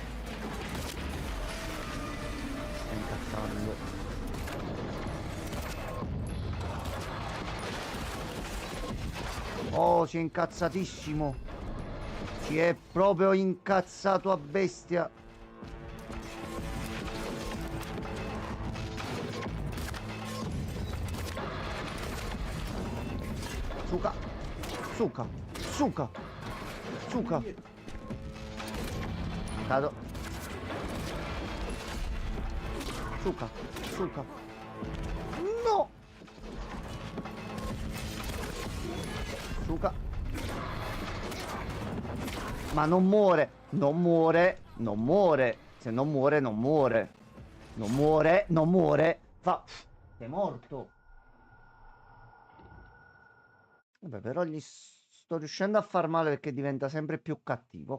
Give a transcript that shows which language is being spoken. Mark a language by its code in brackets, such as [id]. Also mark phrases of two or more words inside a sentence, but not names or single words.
[it] Sta incazzando. Oh, si è incazzatissimo. Si è proprio incazzato a bestia. Suca. Suca. Suca. Suca. Cado. Suca. Suca. No. Suca. Ma non muore. Non muore. Non muore. Se non muore, non muore. Non muore. Non muore. Fa... Sei morto. Vabbè, però gli sto riuscendo a far male perché diventa sempre più cattivo.